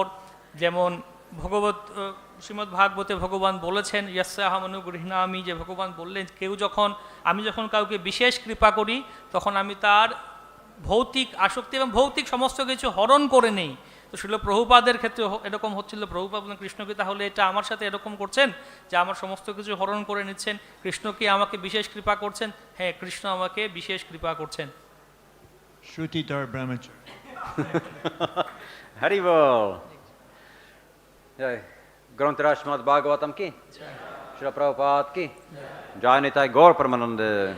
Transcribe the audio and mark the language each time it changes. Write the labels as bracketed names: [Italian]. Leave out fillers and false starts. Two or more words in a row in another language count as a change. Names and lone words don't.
[Bangla] যেমন শ্রীমদ্ ভাগবতে ভগবান বলেছেন, [Sanskrit] ইয়াস্যাহম অনুগৃহ্ণামি, [Bangla] যে ভগবান বললেন আমি যখন কাউকে বিশেষ কৃপা করি, তখন আমি তার ভৌতিক আসক্তি এবং ভৌতিক সমস্ত কিছু হরণ করে নেই। তো শিল প্রভুপাদের ক্ষেত্রে এরকম হচ্ছিল, প্রভুপাদ বলেন কৃষ্ণ কি তাহলে এটা আমার সাথে এরকম করছেন যে আমার সমস্ত কিছু হরণ করে নিচ্ছেন? কৃষ্ণ কি আমাকে বিশেষ কৃপা করছেন? হ্যাঁ, কৃষ্ণ আমাকে বিশেষ কৃপা করছেন। Shrutidhar Brahmachari. হরি বোল। জয়. গ্রন্থরাজ শ্রীমদ্ভাগবতম কি. শ্রীল প্রভুপাদ কি. জয় নিতাই গৌর পরমানন্দে.